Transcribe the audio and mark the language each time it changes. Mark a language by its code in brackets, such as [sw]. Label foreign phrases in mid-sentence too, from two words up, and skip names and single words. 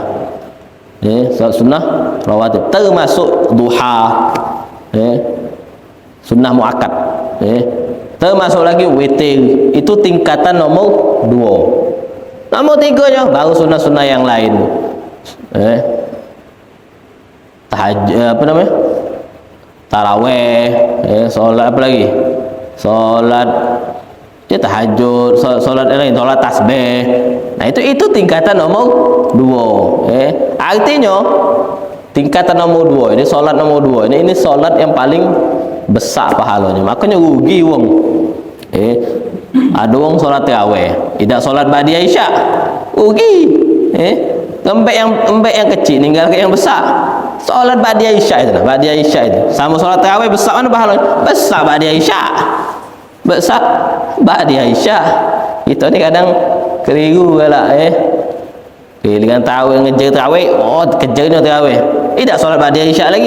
[id] Solat sunnah rawatib termasuk duha, sunnah muakkad, termasuk lagi witir, itu tingkatan nomor 2. Nomor 3 baru sunnah-sunnah yang lain. Tahajud, taraweh, solat apa lagi, solat tahajud, solat lain, solat tasbih. Nah itu tingkatan nomor 2. Artinya tingkatan nomor 2 ini, solat nomor 2 ini solat yang paling besar pahalanya. Makanya rugi wong. Ada wong solat tarawih tidak solat ba'diyah isya, rugi. Embek yang kecil ninggal ke yang besar. Solat ba'diyah isya itu, ba'diyah isya itu sama solat tarawih besar mana pahalanya? Besar ba'diyah isya, besar ba'diyah isya. Kita ni kadang keliru lah. Dengan tarawih, ngejar tarawih, kejarnya tarawih, tidak solat ba'diyah isya lagi.